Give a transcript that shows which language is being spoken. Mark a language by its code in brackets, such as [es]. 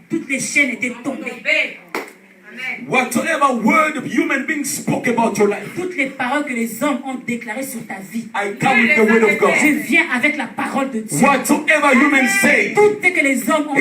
[fr] toutes les chaînes étaient tombées. [en] Whatsoever word of human beings spoke about your life, [fr] Toutes les paroles que les hommes ont déclarées sur ta vie. [en] I come with the word of [fr] Je [en] God. [fr] viens avec la parole de Dieu. [en] Whatsoever humans say [fr] Tout ce que les hommes ont dit